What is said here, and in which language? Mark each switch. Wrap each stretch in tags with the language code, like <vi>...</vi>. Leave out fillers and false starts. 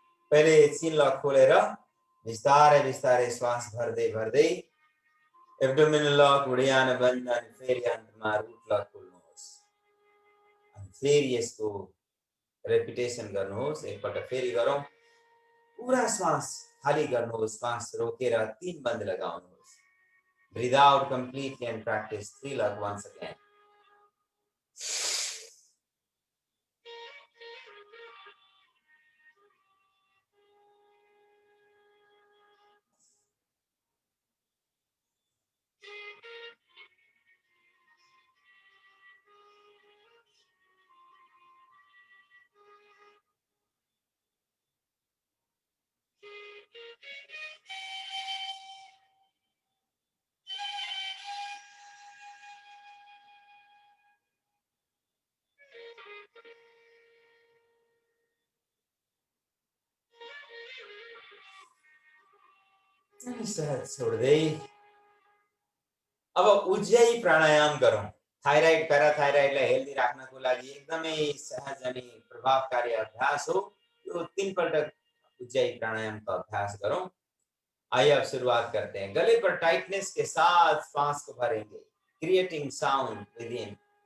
<ne>पहिले चीन लक खोलेर बिस्तारै बिस्तारै श्वास भर्दै भर्दै एब्डोमिनल लक, उडियान बन्द, अनि फेरि अन्तमा रुट लक खोल्नुहोस्। अनि फेरि यसको रेपिटेसन गर्नुहोस्। एकपल्ट फेरि गरौँ। पूरा श्वास खाली गर्नुहोस्, श्वास रोकेर 3 बन्द लगाउनुहोस्।</ne> <en>Breathe out completely and practice 3 lug once again.</en> <ne>सहज छोड्दै अब उज्जयी प्राणायाम गरौँ। थाइराइड प्याराथाइराइडलाई हेल्दी राख्नको लागि एकदमै सहज अनि प्रभावकारी अभ्यास हो यो।</ne> <hi>3 पल्ट उज्जयी प्राणायाम का अभ्यास करो। आइए अब शुरुआत करते हैं। गले पर टाइटनेस के साथ सांस को भरेंगे,</hi> <en>Creating sound within.</en>